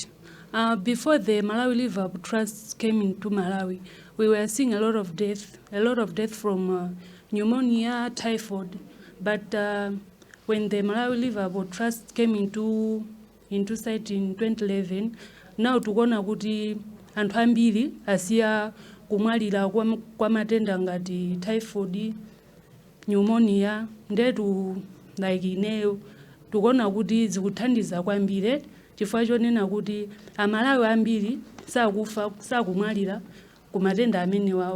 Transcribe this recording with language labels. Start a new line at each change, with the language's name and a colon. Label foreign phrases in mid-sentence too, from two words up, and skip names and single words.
English: Before the Malawi Liverpool Trust came into Malawi, we were seeing a lot of death from pneumonia, typhoid. But when the Malawi Liverpool Trust came into sight in 2011,
Nyanja: now tukuona kuti anthu ambiri asiya kumwalira kwa matenda ngati typhoid, pneumonia, ndetu like ineyo tukuona kuti zikuthandiza kwambiri chifukwa chonena kuti amalawi ambiri sakumwalira ku matenda amene wawa.